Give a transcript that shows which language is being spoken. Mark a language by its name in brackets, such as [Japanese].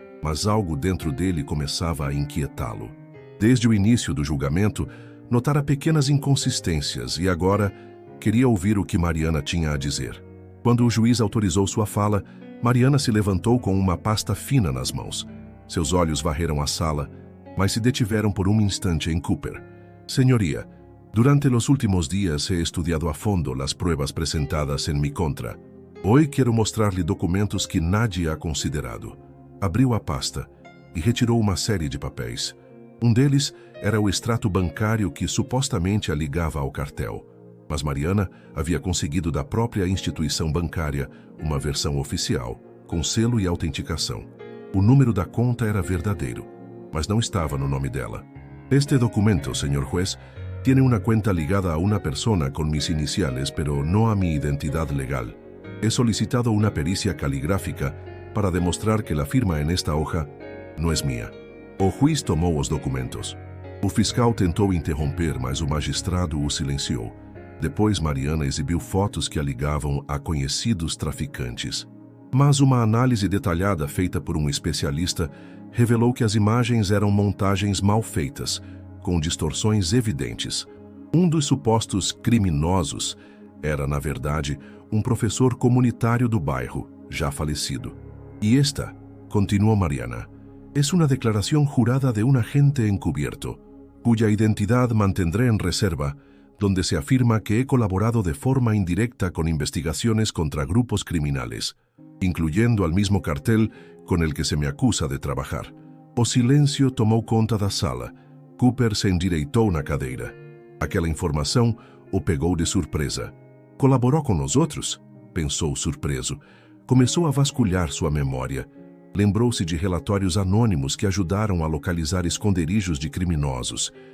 [Portuguese] Mas algo dentro dele começava a inquietá-lo. Desde o início do julgamento, notara pequenas inconsistências e agora queria ouvir o que Mariana tinha a dizer. Quando o juiz autorizou sua fala, Mariana se levantou com uma pasta fina nas mãos. Seus olhos varreram a sala, mas se detiveram por um instante em Cooper. [Spanish] «Senhoría, durante los últimos días he estudiado a fondo las pruebas presentadas en mi contra. Hoy quiero mostrarle documentos que nadie ha considerado». [Portuguese] Abriu a pasta e retirou uma série de papéis. Um deles era o extrato bancário que supostamente a ligava ao cartel. Mas Mariana havia conseguido da própria instituição bancária uma versão oficial, com selo e autenticação. O número da conta era verdadeiro, mas não estava no nome dela. [Spanish] «Este documento, señor juez, tiene una cuenta ligada a una persona con mis iniciales, pero no a mi identidad legal. He solicitado una pericia caligráfica para demostrar que la firma en esta hoja no es mía». [Portuguese] O juiz tomou os documentos. O fiscal tentou interromper, mas o magistrado o silenciou. Depois, Mariana exibiu fotos que a ligavam a conhecidos traficantes. Mas uma análise detalhada feita por um especialista revelou que as imagens eram montagens mal feitas, com distorções evidentes. Um dos supostos criminosos era, na verdade, um professor comunitário do bairro, já falecido. «E esta», continuou Mariana, [Spanish] Es una declaración jurada de un agente encubierto, cuya identidad mantendré en reserva, donde se afirma que he colaborado de forma indirecta con investigaciones contra grupos criminales, incluyendo al mismo cartel con el que se me acusa de trabalhar. [Portuguese] O silêncio tomou conta da sala. Cooper se endireitou na cadeira. Aquela informação o pegou de surpresa. Colaborou com nós outros? Pensou surpreso. Começou a vasculhar sua memória. Lembrou-se de relatórios anônimos que ajudaram a localizar esconderijos de criminosos.